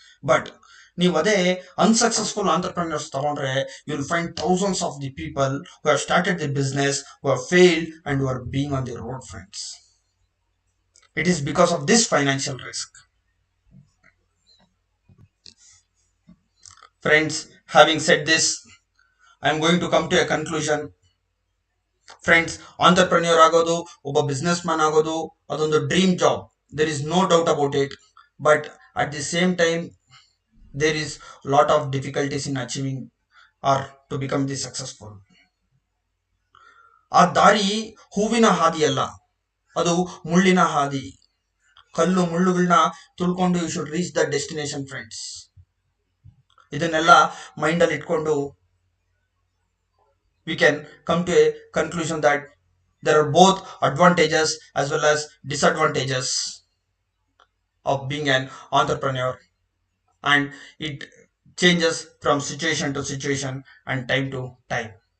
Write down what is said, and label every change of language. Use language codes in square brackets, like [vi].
[en] but [kn] ನೀವು ಅದೇ [en] Unsuccessful entrepreneurs ತಗೊಂಡ್ರೆ, you will find thousands of the people who have started the business, who have failed and who are being on the road friends. It is because of this financial risk. Friends, having said this, I am going to come to a conclusion. [kn] Friends, entrepreneur ಆಗೋದು, ಒಬ್ಬ business man ಆಗೋದು, ಅದೊಂದು dream job. [en] There is no doubt about it. But at the same time, there is lot of difficulties in achieving or to become the successful. [kn] ಆ ದಾರಿ ಹೂವಿನ ಹಾದಿ ಅಲ್ಲ, ಅದು ಮುಳ್ಳಿನ ಹಾದಿ. ಕಲ್ಲು ಮುಳ್ಳುಗಳನ್ನ ತುಳ್ಕೊಂಡು [en] You should reach the destination friends. [kn] ಇದನ್ನೆಲ್ಲ ಮೈಂಡ್ ಅಲ್ಲಿ ಇಟ್ಕೊಂಡು [en] we can come to a conclusion that there are both advantages as well as disadvantages of being an entrepreneur, and it changes from situation to situation and time to time.